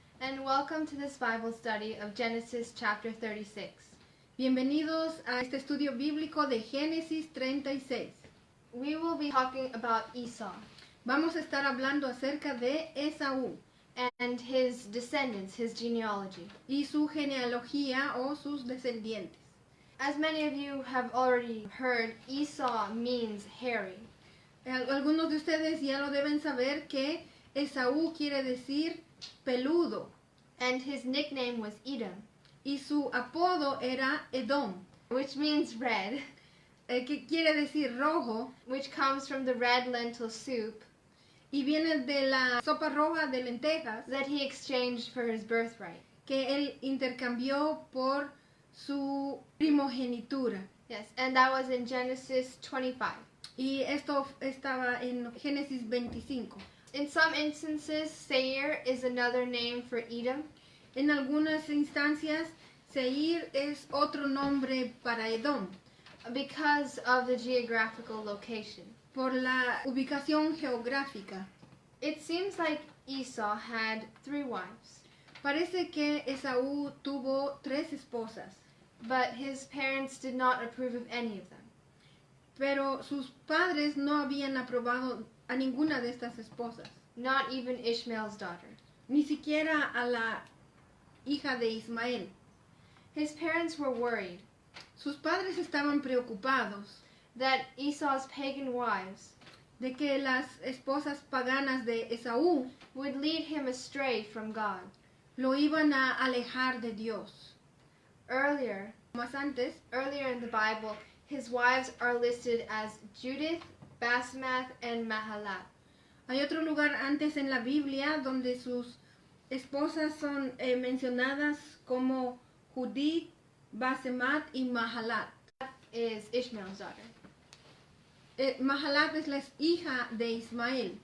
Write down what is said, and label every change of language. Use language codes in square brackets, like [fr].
[en] and welcome to this Bible study of Genesis chapter 36. [es] Bienvenidos a este estudio bíblico de Génesis 36. [en] We will be talking about Esau [es] Vamos a estar hablando acerca de Esaú [en] and his descendants, his genealogy. [es] y su genealogía o sus descendientes. [en] As many of you have already heard, Esau means hairy. [es] Algunos de ustedes ya lo deben saber que Esaú quiere decir peludo [en] And his nickname was Edom, [es] y su apodo era Edom, [en] which means red, [es] que quiere decir rojo [en] which comes from the red lentil soup [es] y viene de la sopa roja de lentejas [en] that he exchanged for his birthright. [es] que él intercambió por su primogenitura. [en] Yes, and that was in Genesis 25. [es] Y esto estaba en Génesis 25. [en] In some instances, Seir is another name for Edom. [es] En algunas instancias, Seir es otro nombre para Edom, [en] Because of the geographical location. [es] por la ubicación geográfica. [en] It seems like Esau had 3 wives, [es] Parece que Esaú tuvo 3 esposas, [en] but his parents did not approve of any of them. [es] pero sus padres no habían aprobado a ninguna de estas esposas, [en] Not even Ishmael's daughter. [es] ni siquiera a la hija de Ismael. [en] His parents were worried [es] Sus padres estaban preocupados [en] that Esau's pagan wives [es] de que las esposas paganas de Esaú [en] would lead him astray from God. [es] lo iban a alejar de Dios. [en] Earlier in the Bible, his wives are listed as Judith, Basemath, and Mahalat. [es] Hay otro lugar antes en la Biblia donde sus esposas son mencionadas como Judith, Basemat y Mahalat. [en] Is Ishmael's daughter. [es] Mahalat es la hija de Ismael.